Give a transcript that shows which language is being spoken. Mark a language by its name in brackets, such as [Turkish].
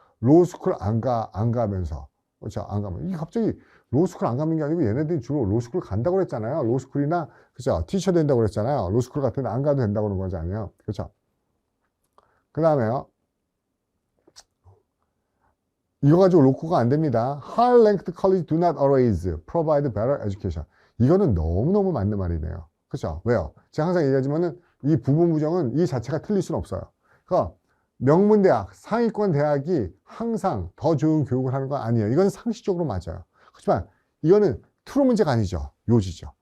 [Korean] 로스쿨 안 가면서. 그쵸? 안 가면. 이게 갑자기 로스쿨 안 가는 게 아니고 얘네들이 주로 로스쿨 간다고 그랬잖아요. 로스쿨이나, 그쵸? 티처 된다고 그랬잖아요. 로스쿨 같은 데 안 가도 된다고 그런 거잖아요. 그쵸? 그 다음에요. 이거 가지고 로쿠가 안 됩니다. [English] High ranked college do not always provide better education. [Korean] 이거는 너무너무 맞는 말이네요. 그렇죠? 왜요? 제가 항상 얘기하지만은 이 부분부정은 이 자체가 틀릴 수는 없어요. 그러니까 명문대학, 상위권 대학이 항상 더 좋은 교육을 하는 건 아니에요. 이건 상식적으로 맞아요. 그렇지만 이거는 트루 문제가 아니죠. 요지죠.